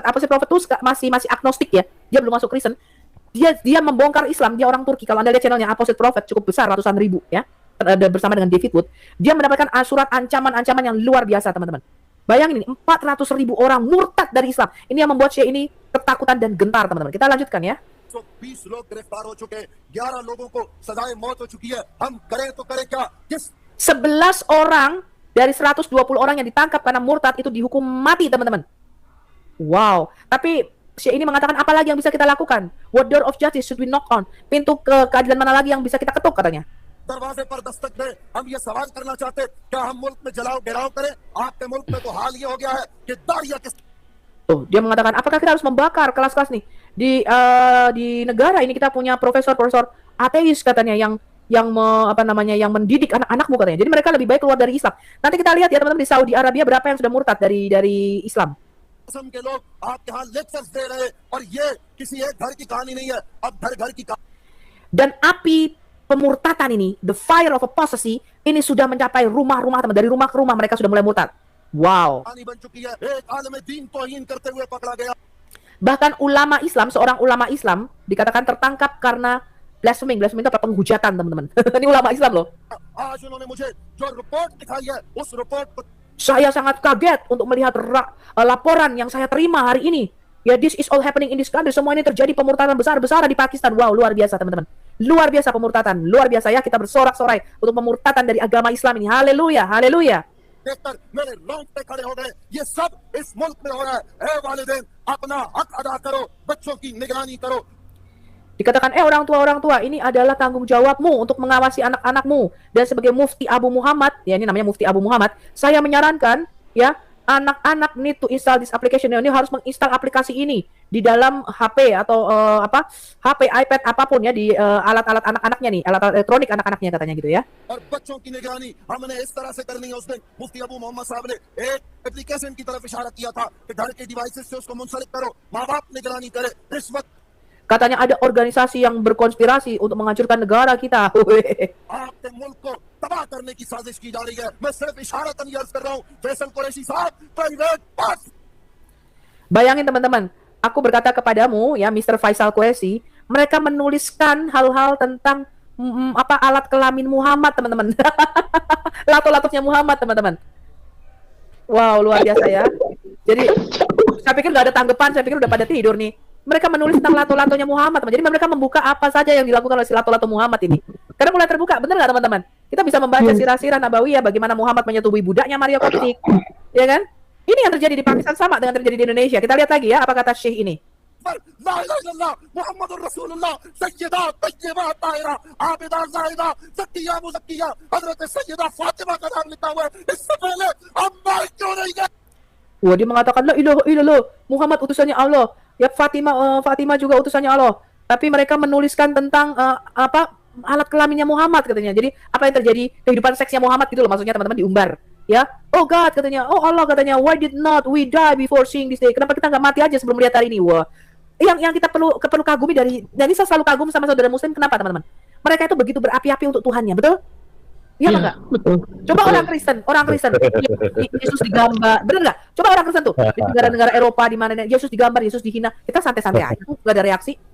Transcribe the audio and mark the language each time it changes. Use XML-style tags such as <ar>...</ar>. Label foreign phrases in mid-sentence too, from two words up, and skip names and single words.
<id>Apostate Prophet itu masih agnostik ya, dia belum masuk Kristen. Dia membongkar Islam, dia orang Turki. Kalau Anda lihat channelnya Apostate Prophet cukup besar, ratusan ribu ya. Bersama dengan David Wood, dia mendapatkan surat ancaman-ancaman yang luar biasa, teman-teman. Bayangin ini, 400.000 orang murtad dari Islam. Ini yang membuat Syekh ini ketakutan dan gentar, teman-teman. Kita lanjutkan ya.</id> <ur>20 لوگ گرفتار ہو چکے، 11 لوگوں کو سزائے موت ہو چکی ہے. ہم کریں تو کریں کیا?</ur> <id>11 orang dari 120 orang yang ditangkap karena murtad itu dihukum mati, teman-teman. Wow. Tapi Syekh ini mengatakan apa lagi yang bisa kita lakukan?</id> <en>What door of justice should we knock on?</en> <id>Pintu keadilan mana lagi yang bisa kita ketuk, katanya.</id> <ur>دروازے پر دستک دے، ہم یہ سوال کرنا چاہتے کیا ہم ملک میں جلاؤ گھیراؤ کریں? آپ کے ملک میں تو حال یہ ہو گیا ہے کہ داڑھیاں کس</ur> <id>Dia mengatakan apakah kita harus membakar kelas-kelas nih di negara ini? Kita punya profesor ateis katanya yang mendidik anak-anakmu katanya. Jadi mereka lebih baik keluar dari Islam. Nanti kita lihat ya teman-teman di Saudi Arabia berapa yang sudah murtad dari Islam.</id> <ur>قسم کے لوگ آپ کے یہاں لیکچرز دے رہے، اور یہ کسی ایک گھر کی کہانی نہیں ہے، اب گھر گھر کی</ur> <id>Dan api pemurtatan ini,</id> <en>the fire of apostasy,</en> <id>ini sudah mencapai rumah-rumah teman. Dari rumah ke rumah mereka sudah mulai murtad. Wow.</id> <ur>کہانی بن چکی ہے. ایک عالم دین توہین کرتے ہوئے پکڑا گیا.</ur> <id>Bahkan ulama Islam, seorang ulama Islam dikatakan tertangkap karena blasphemy. Blasphemy itu apa? Penghujatan, teman-teman. Ini ulama Islam loh.</id> <ur>آج انہوں نے مجھے جو رپورٹ دکھائی ہے، اس رپورٹ کو</ur> <id>Saya sangat kaget untuk melihat laporan yang saya terima hari ini. Ya,</id> <en>this is all happening in this country.</en> <id>Semua ini terjadi pemurtadan besar-besaran di Pakistan. Wow, luar biasa teman-teman. Luar biasa pemurtadan. Luar biasa ya, kita bersorak-sorai untuk pemurtadan dari agama Islam ini. Haleluya, haleluya.</id> <ur>دیکھ کر میرے رونگٹے کھڑے ہو گئے۔ یہ سب اس ملک میں ہو رہا ہے. اے والدین، اپنا حق ادا کرو، بچوں کی نگرانی کرو.</ur> <id>Dikatakan, orang tua, ini adalah tanggung jawabmu untuk mengawasi anak-anakmu. Dan sebagai Mufti Abu Muhammad, ya ini namanya Mufti Abu Muhammad, saya menyarankan, ya, anak-anak</id> <en>need to install this application.</en> <id>Ini harus menginstal aplikasi ini di dalam HP atau HP, iPad, apapun ya, di alat-alat anak-anaknya nih, alat elektronik anak-anaknya katanya gitu ya.</id> <ur>اور بچوں کی نگرانی ہم نے اس طرح سے کرنی ہے۔ اس دن مفتی ابو محمد صاحب نے ایک ایپلیکیشن کی طرف اشارہ کیا تھا کہ گھر کے ڈیوائسز سے اس کو منسلک کرو، ماں باپ نگرانی کرے. رشوت</ur> <id>Katanya ada organisasi yang berkonspirasi untuk menghancurkan negara kita.</id> <ur>آپ کے ملک کو تباہ کرنے کی سازش کی جا رہی ہے. میں صرف اشارتاً یہ عرض کر رہا ہوں، فیصل قریشی صاحب,</ur> <en>private pass.</en> <id>Bayangin teman-teman, aku berkata kepadamu ya Mr. Faisal Qureshi, mereka menuliskan hal-hal tentang alat kelamin Muhammad teman-teman. Lato-latonya Muhammad teman-teman. Wow, luar biasa ya. Jadi saya pikir nggak ada tanggapan, saya pikir udah pada tidur nih. Mereka menulis tentang lato-latonya Muhammad, teman. Jadi mereka membuka apa saja yang dilakukan oleh si lato-lato Muhammad ini. Karena mulai terbuka, benar nggak teman-teman? Kita bisa membaca sirah-sirah Nabawiyah bagaimana Muhammad menyetubui budaknya Maria Koptik, ya kan? Ini yang terjadi di Pakistan sama dengan terjadi di Indonesia. Kita lihat lagi ya apa kata Syekh ini.</id> <ar>لا إله إلا الله محمد رسول الله</ar> <ur>سیدہ طیبہ طاہرہ عابدہ زاہدہ زکیہ مزکیہ حضرت سیدہ فاطمہ کا نام لکھا ہوا ہے. اس سے پہلے ہم مائیک کیوں نہیں گئے?</ur> <id>Wah, dia mengatakan</id> <ar>لا إله إلا الله,</ar> <id>Muhammad utusannya Allah. Ya Fatimah juga utusannya Allah. Tapi mereka menuliskan tentang alat kelaminnya Muhammad katanya. Jadi apa yang terjadi kehidupan seksnya Muhammad gitu loh, maksudnya teman-teman diumbar. Ya,</id> <en>oh God</en> <id>katanya, oh Allah katanya,</id> <en>why did not we die before seeing this day?</en> <id>Kenapa kita nggak mati aja sebelum melihat hari ini? Wah, yang kita perlu kagumi dari, dan ini saya selalu kagum sama saudara Muslim. Kenapa teman-teman? Mereka itu begitu berapi-api untuk Tuhannya, betul? Iya nggak? Betul. Coba orang Kristen, Yesus digambar, bener nggak? Coba orang Kristen tuh di negara-negara Eropa di mana Yesus digambar, Yesus dihina, kita santai-santai aja, nggak ada reaksi.</id>